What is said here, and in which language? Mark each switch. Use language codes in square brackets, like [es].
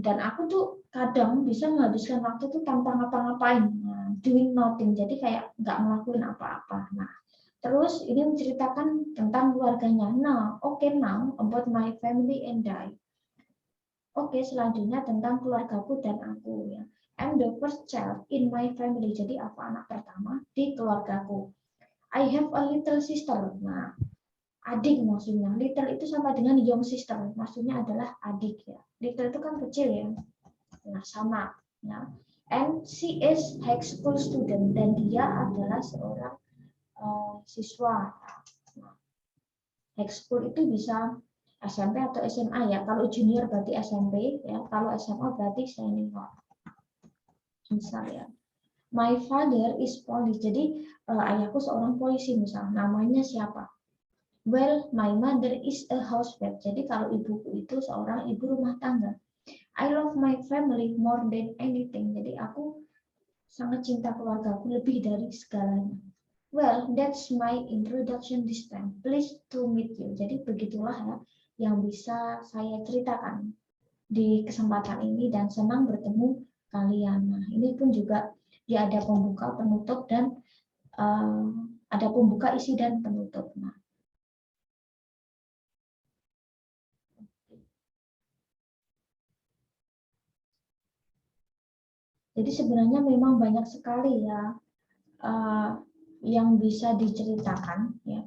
[id] Dan aku tuh kadang bisa menghabiskan waktu tuh tanpa ngapa-ngapain. Nah, [en] doing nothing. [id] Jadi kayak nggak ngelakuin apa-apa. Nah, terus ini menceritakan tentang keluarganya. [en] Nah, now about my family and I. [id] Selanjutnya tentang keluargaku dan aku ya. [en] I'm the first child in my family. [id] Jadi aku anak pertama di keluargaku. [en] I have a little sister. [id] Nah, adik maksudnya. Little itu sama dengan young sister. Maksudnya adalah adik ya. Little itu kan kecil ya. Nah, sama. Ya. [en] And she is high school student [id] dan dia adalah seorang siswa. Nah, high school itu bisa SMP atau SMA ya. Kalau junior berarti SMP ya. Kalau SMA berarti senior. Misal ya. [en] My father is police. [id] Jadi ayahku seorang polisi misal. Namanya siapa? [en] Well, my mother is a housewife. [id] Jadi kalau ibuku itu seorang ibu rumah tangga. [en] I love my family more than anything. [id] Jadi aku sangat cinta keluargaku lebih dari segalanya. [en] Well, that's my introduction this time. Pleased to meet you. [id] Jadi begitulah ya yang bisa saya ceritakan di kesempatan ini dan senang bertemu kalian. Nah, ini pun juga dia ada pembuka, penutup dan ada pembuka, isi dan penutup. Nah, jadi sebenarnya memang banyak sekali ya yang bisa diceritakan ya.